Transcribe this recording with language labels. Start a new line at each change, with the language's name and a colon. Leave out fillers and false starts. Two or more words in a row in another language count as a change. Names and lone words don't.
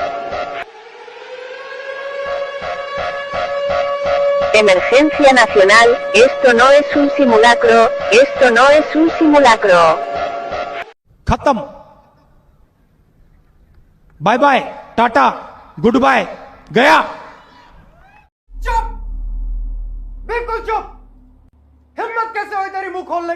Spanish: Emergencia nacional, esto no es un simulacro, esto no es un simulacro.
Hindi: खत्म
English: bye bye
Hindi: टाटा
English: good bye
Hindi: गया चुप बिल्कुल चुप हिम्मत कैसे हुई तेरी मुंह खोलने